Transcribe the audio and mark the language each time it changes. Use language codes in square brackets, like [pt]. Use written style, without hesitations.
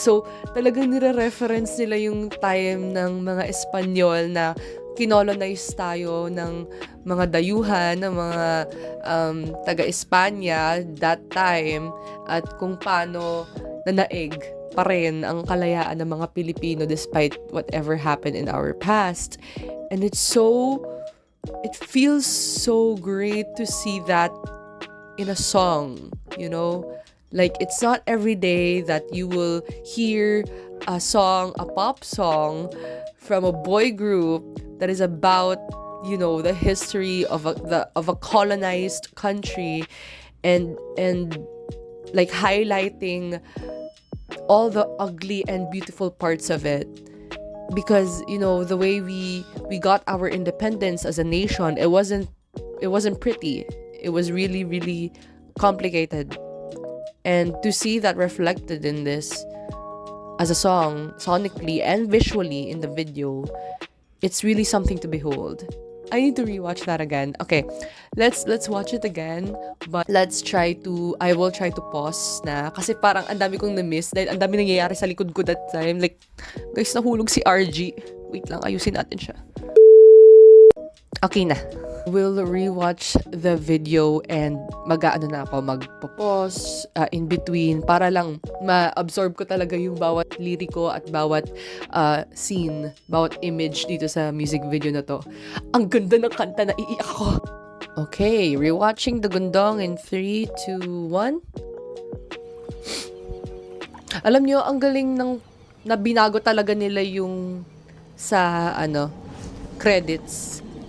[tl] So, talagang nire-reference nila yung time ng mga Espanyol na kinolonize tayo ng mga dayuhan, ng mga taga-Espanya that time, at kung paano nanaig pa rin ang kalayaan ng mga Pilipino [en] despite whatever happened in our past. And it feels so great to see that in a song, you know? Like, it's not every day that you will hear a song, a pop song from a boy group that is about, you know, the history of a colonized country and like highlighting all the ugly and beautiful parts of it. Because, you know, the way we got our independence as a nation, it wasn't pretty. It was really, really complicated. And to see that reflected in this as a song, sonically and visually in the video, it's really something to behold. I need to rewatch that again. Okay, let's watch it again. But I will try to pause na. [tl] Kasi parang ang dami kong na-miss dahil ang dami nangyayari sa likod ko that time. Like, guys, nahulog si RG. Wait lang, ayusin natin siya. Okay na. [en] We'll rewatch the video [tl] and magpo-pause in between para lang ma-absorb ko talaga yung bawat liriko at bawat scene, bawat image dito sa music video na to. Ang ganda ng kanta, na iiyak ako. [en] Okay, rewatching The Gundong in 3, 2, 1. [tl] Alam nyo, ang galing na binago talaga nila yung sa credits.